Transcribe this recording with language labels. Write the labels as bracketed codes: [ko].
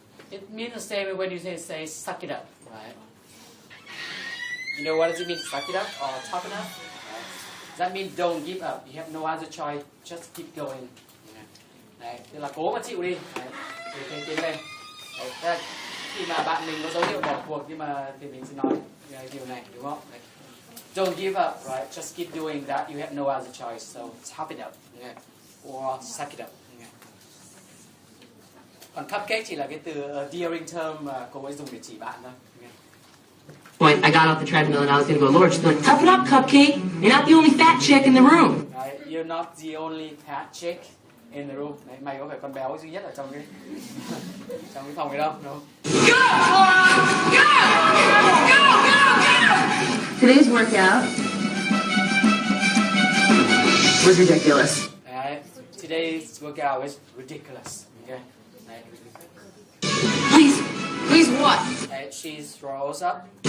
[en] It means the same when you say suck it up, right? You know what does it mean, suck it up or toughen up? Right? That means don't give up. You have no other choice, just keep going. [vi] Đấy, tức là cố mà chịu đi. Đấy, tiến lên. Đấy, tức là khi mà bạn mình có dấu hiệu bỏ cuộc nhưng mà thì mình sẽ nói điều này, đúng không? [en] Đấy. Don't give up, right? Just keep doing that. You have no other choice. So tough it up, okay? Or suck it up. Okay? [vi] Còn cupcake chỉ là cái từ [en] endearing term [vi] mà cô ấy dùng để chỉ bạn thôi. [en] Okay? Point, I got off the treadmill and I was going to go, Lord, she's like, toughen up, cupcake. You're not the only fat chick in the room. Right? You're not the only fat chick in the room. [vi] Đấy, mày có phải con béo duy nhất ở trong cái phòng này đâu, đúng không? [en] Today's workout was ridiculous. Right? Today's workout is ridiculous. Okay? Right? Please what? Right? She throws up.